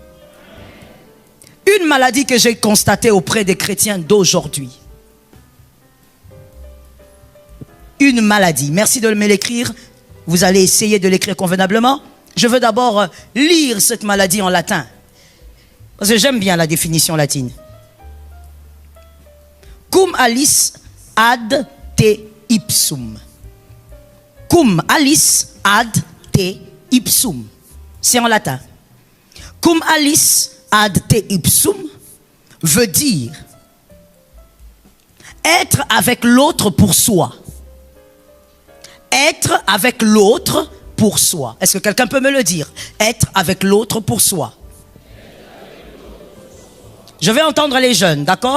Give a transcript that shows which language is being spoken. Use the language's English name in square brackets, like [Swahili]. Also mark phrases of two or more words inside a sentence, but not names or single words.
[French] Une maladie que j'ai constatée auprès des chrétiens d'aujourd'hui. Une maladie. Merci de me l'écrire. Vous allez essayer de l'écrire convenablement. Je veux d'abord lire cette maladie en latin. Parce que j'aime bien la définition latine. [Latin] Cum alice ad te ipsum. Cum alice ad te ipsum. [French] C'est en latin. [Latin] Cum alice ad te ipsum [French] veut dire être avec l'autre pour soi. Être avec l'autre pour soi. Est-ce que quelqu'un peut me le dire? Être avec l'autre pour soi. Je vais entendre les jeunes, d'accord?